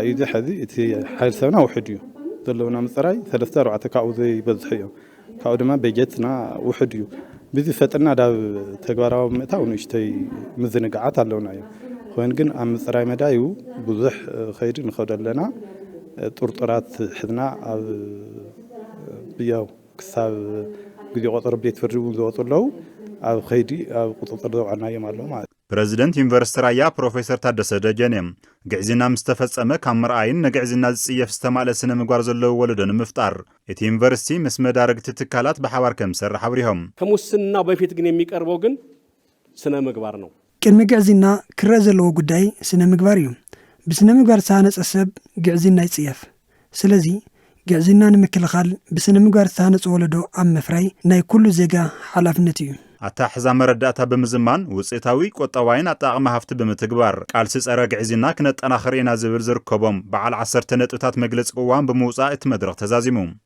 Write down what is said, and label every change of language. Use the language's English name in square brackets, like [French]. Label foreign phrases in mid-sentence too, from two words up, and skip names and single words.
[Tigrinya] እዩ ሕዚ እቲ ሓይል ሰብና ውሕድ እዩ ዘለውና ምፅራይ 3-4 ካብኡ ዘይበዝሑ እዮም ካብኡ ድማ በጀትና ውሕድ እዩ ብዚ ፈጥና ዳብ ተግባራዊ ምእታው ንእሽተይ ምዝንጋዓት ኣለውና እዮም ኮይኑ ግን ኣብ ምፅራይ መዳዩ ብዙሕ ኸይዲ ንኸውድ ኣለና ጥርጥራት ሕዝና ኣብ ብያው ክሳብ ግዜ ቆጠር ቤት ፍርዲ እውን ዝወፁ ኣለዉ ኣብ ኸይዲ ኣብ ቁጥጥር ዘውዓልናዮም ኣለዉ ማለት ፕሬዚደንት ዩኒቨርሲቲ ራያ ፕሮፌሰር ታደሰ ደጀኔ ግዕዝና ምስ ተፈጸመ ካብ ምርኣይን ንግዕዝና ዝጽየፍ ዝተማልአ ስነ ምግባር ዘለዎ ወለዶ ንምፍጣር እቲ ዩኒቨርሲቲ ምስ መዳረግቲ ትካላት ብሓባር ከም ዝሰርሕ አብሪሆም [Amharic] ከሙስናው በፊት ግን የሚቀርበው ግን ስነ ምግባር ነው [Tigrinya] ቅድሚ ግዕዝና ክረአ ዘለዎ ጉዳይ ስነ ምግባር እዩ ብስነ ምግባር ዝተሃነጸ ሰብ ግዕዝና ይጽየፍ ስለዚ ግዕዝና ንምክልኻል ብስነ ምግባር ዝተሃነጸ ወለዶ ኣብ ምፍራይ ናይ ኩሉ ዜጋ ሓላፍነት እዩ ኣታሕዛ መረዳእታ ብምዝማን ውፅኢታዊ ቆጠባይን ኣጠቓቕማ ሃፍቲ ብምትግባር ቃልሲ ጸረ ግዕዝና ክነጠናኽር ኢና ዝብል ዝርከቦም በዓል 10 ነጥብታት መግለፂ ቅዋም ብምውፃእ እቲ መድረኽ ተዛዚሙ